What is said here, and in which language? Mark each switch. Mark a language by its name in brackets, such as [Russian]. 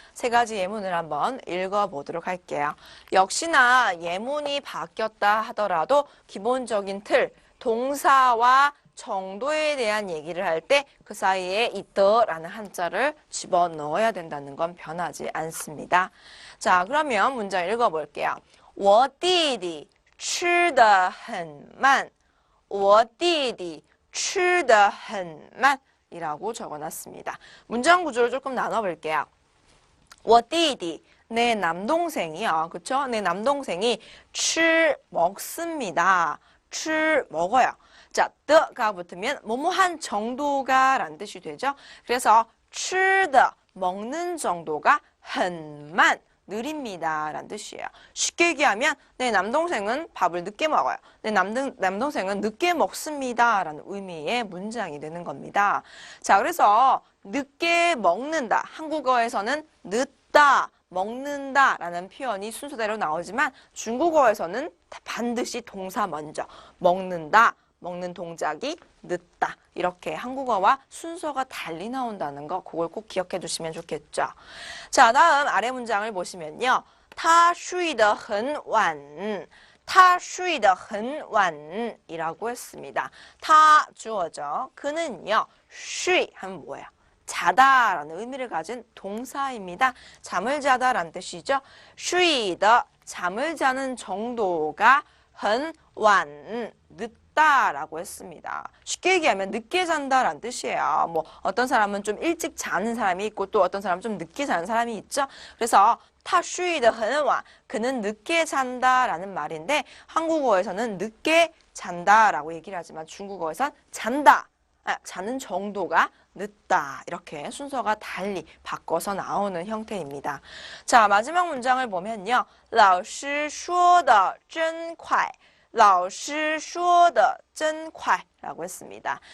[Korean] 세 가지 예문을 한번 읽어 보도록 할게요. 역시나 예문이 바뀌었다 하더라도 기본적인 틀, 동사와 정도에 대한 얘기를 할 때 그 사이에 있더라는 한자를 집어넣어야 된다는 건 변하지 않습니다. 자, 그러면 문장 읽어볼게요. [Chinese] 我弟弟吃得很慢. 我弟弟吃得很慢 [Korean] 이라고 적어놨습니다. 문장 구조를 조금 나눠볼게요. [Chinese] 我弟弟 [Korean] 내 남동생이요. 그쵸? 내 남동생이 [Chinese] 吃 [Korean] 먹습니다. [Chinese] 吃 [Korean] 먹어요. 자, 더가 붙으면 뭐뭐한 정도가 라는 뜻이 되죠. 그래서 [Chinese] 吃的 [Korean] 먹는 정도가 [Chinese] 很慢 [Korean] 느립니다 라는 뜻이에요. 쉽게 얘기하면 내 남동생은 밥을 늦게 먹어요. 내 남동생은 늦게 먹습니다 라는 의미의 문장이 되는 겁니다. 자, 그래서 늦게 먹는다. 한국어에서는 늦다, 먹는다 라는 표현이 순서대로 나오지만 중국어에서는 반드시 동사 먼저 먹는다. 먹는 동작이 늦다. 이렇게 한국어와 순서가 달리 나온다는 거 그걸 꼭 기억해 두시면 좋겠죠. 자, 다음 아래 문장을 보시면요. [Chinese] 他睡得很晚. 他睡得很晚 [Korean] 이라고 했습니다. [Chinese] 他 [Korean] 주어죠. 그는요. [Chinese] 睡 [Korean] 하면 뭐예요? 자다 라는 의미를 가진 동사입니다. 잠을 자다 라는 뜻이죠. [Chinese] 睡的 [Korean] 잠을 자는 정도가 [Chinese] 很晚 [Korean] 늦다 라고 했습니다. 쉽게 얘기하면 늦게 잔다 라는 뜻이에요. 뭐 어떤 사람은 좀 일찍 자는 사람이 있고 또 어떤 사람은 좀 늦게 자는 사람이 있죠. 그래서 [Chinese] 他睡得很晚 [Korean] 그는 늦게 잔다 라는 말인데 한국어에서는 늦게 잔다 라고 얘기를 하지만 중국어에선 잔다, 자는 정도가 늦다 이렇게 순서가 달리 바꿔서 나오는 형태입니다. 자, 마지막 문장을 보면요. [Chinese] 老师说的真快. 老师说的真快 [Korean] 라고 했습니다.